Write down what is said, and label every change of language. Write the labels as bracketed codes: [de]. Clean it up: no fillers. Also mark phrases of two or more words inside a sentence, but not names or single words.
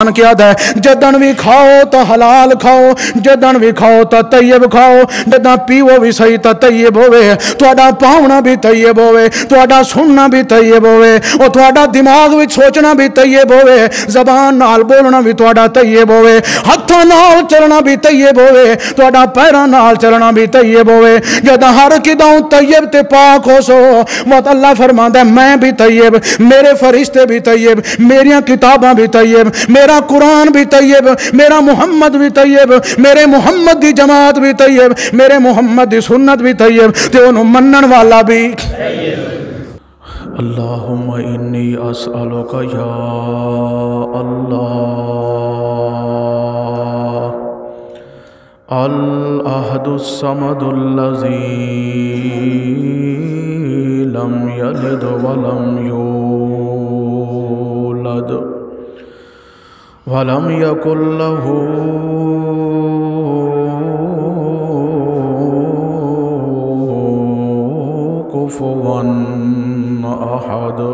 [pa] قرآن کیا ہے جدن بھی کھاؤ تو حلال کھاؤ جدن بھی کھاؤ تو طیب کھاؤ جدن پیو بھی صحیح تو طیب ہوئے تہاڈا پاؤنا بھی طیب ہوئے تہاڈا سننا بھی طیب ہوئے اور تہاڈا دماغ وچ سوچنا بھی طیب ہوئے زبان نال بولنا بھی تہاڈا طیب ہوئے ہتھاں نال چلنا بھی طیب ہوئے تہاڈا پیراں نال چلنا بھی طیب ہوئے جداں ہر کدوں طیب تے پاک ہو سو مت اللہ فرماندا ہے میں بھی طیب میرے فرشتے بھی طیب میریاں کتاباں بھی طیب میرا قرآن بھی طیب میرا محمد بھی طیب میرے محمد دی جماعت بھی طیب میرے محمد دی سنت بھی طیب تے انہوں منن والا بھی [ar] اللہم انی اسألک یا اللہ الاحد الصمد الذی لم یلد ولم یولد ولم یکن له کفوا احد